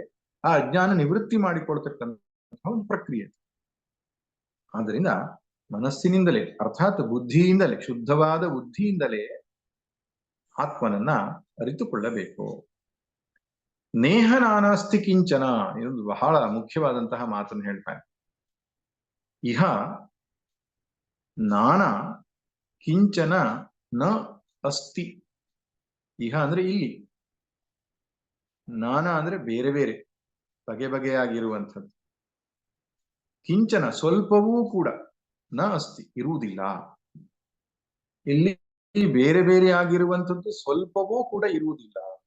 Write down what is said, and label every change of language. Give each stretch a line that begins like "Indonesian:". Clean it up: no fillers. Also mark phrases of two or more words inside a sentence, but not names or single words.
Kannada: ಆ ಅಜ್ಞಾನ ನಿವೃತ್ತಿ ಮಾಡಿಕೊಳ್ತಕ್ಕಂತಹ ಒಂದು ಪ್ರಕ್ರಿಯೆ. ಆದ್ದರಿಂದ ಮನಸ್ಸಿನಿಂದಲೇ ಅರ್ಥಾತ್ ಬುದ್ಧಿಯಿಂದಲೇ, ಶುದ್ಧವಾದ ಬುದ್ಧಿಯಿಂದಲೇ ಆತ್ಮನನ್ನ ಅರಿತುಕೊಳ್ಳಬೇಕು.
Sanskrit: नेह नानास्ति किंचन
Kannada: ಇದೊಂದು ಬಹಳ ಮುಖ್ಯವಾದಂತಹ ಮಾತನ್ನು ಹೇಳ್ತಾನೆ.
Sanskrit: इह नाना किंचन न अस्ति.
Kannada: ಇಹ ಅಂದ್ರೆ ಇಲ್ಲಿ, ನಾನಾ ಅಂದ್ರೆ ಬೇರೆ ಬೇರೆ ಬಗೆ ಬಗೆಯಾಗಿರುವಂಥದ್ದು. ಕಿಂಚನ ಸ್ವಲ್ಪವೂ ಕೂಡ
Sanskrit: न अस्ति
Kannada: ಇರುವುದಿಲ್ಲ. ಇಲ್ಲಿ ಬೇರೆ ಬೇರೆ ಆಗಿರುವಂಥದ್ದು ಸ್ವಲ್ಪವೂ ಕೂಡ ಇರುವುದಿಲ್ಲ.